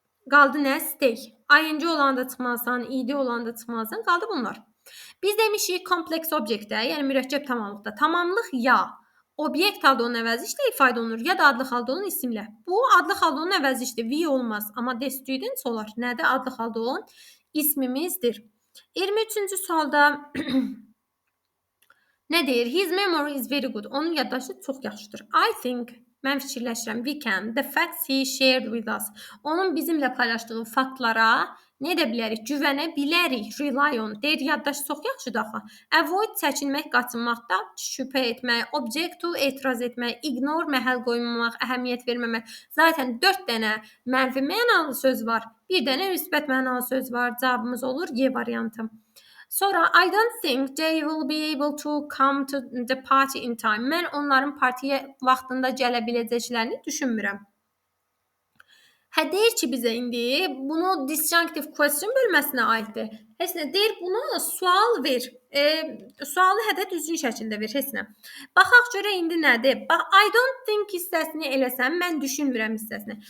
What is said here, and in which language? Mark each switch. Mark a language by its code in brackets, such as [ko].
[az] Qaldı nə? Stay. ING olanda çıxmalısan, id olanda çıxmalısan. Qaldı bunlar. Biz demişik kompleks obyektdə, yəni mürəkkəb tamamlıqda. Tamamlıq ya obyekt halda onun əvəzi işlə ifadə olunur, ya da adlı halda onun isimlə. Bu adlı halda onun əvəzi işlə. We olmaz. Amma the students olar. Nədir? Adlı halda olan ismimizdir. 23-cü sualda nə deyir? [en] His memory is very good. [az] Onun yaddaşı çox yaxşıdır. [en] I think, [az] mən fikirləşirəm, [en] we can, the facts he shared with us. [az] Onun bizimlə paylaşdığı faktlara nə edə bilərik? Güvənə bilərik. Rely on. Deyir, yaddaşı çox yaxşıdır axı. Avoid, çəkinmək, qaçınmaqda, şübhə etmək, object to, etiraz etmək, ignore, məhəl qoymamaq, əhəmiyyət verməmək. Zaten 4 dənə mənfi mənalı söz var. Bir dənə müsbət mənalı söz var. Cavabımız olur Y variantı. Sonra [en] I don't think they will be able to come to the party in time. [az] Mən onların partiyə vaxtında gələ biləcəklərini düşünmürəm. Deyir ki, bizə indi bunu disjunctive question bölməsinə aiddir. Heç nə deyir, buna sual ver. Sualı düzgün şəkildə ver, heç nə. Baxaq görə indi nədir? Bax, [en] I don't think [az] hissəsini eləsəm, mən düşünmürəm hissəsini.